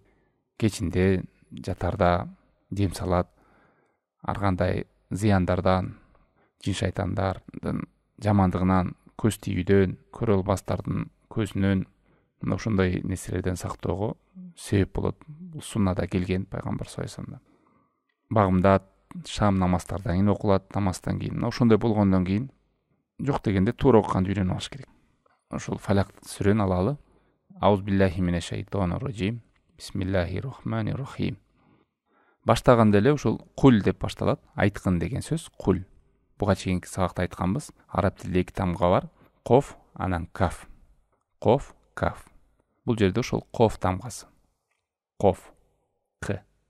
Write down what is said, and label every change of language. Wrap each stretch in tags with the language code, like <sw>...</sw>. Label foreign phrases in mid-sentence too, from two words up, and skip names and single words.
<ky>Кечинде, жатарда дем салат, ар кандай зыяндардан, жин шайтандардын жамандыгынан, көз тийүүдөн, көрө албастардын көзүнөн, ошондой нерселерден сактоого себеп болот. Бул суннада келген пайгамбар</ky> <ar>صلى الله عليه وسلم.</ar> <ky>Багымда шам намаздардан кийин окулат, намаздан кийин. Ошондой болгондон кийин жок дегенде туура окуганды үйрөнүп алыш керек. Ошол Falaq сүрөнү алалы.</ky> <ar>أعوذ بالله من الشيطان الرجيم. بسم الله الرحمن الرحيم.</ar> <ky>Баштаганда эле ушул кул деп башталат. Айткын деген сөз кул. Буга чейинки сабакта айтканбыз. Араб тилинде эки тамга бар. Коф, анан каф. Коф, каф. Бул жерде ошол коф тамгасы. Коф, к.</ky>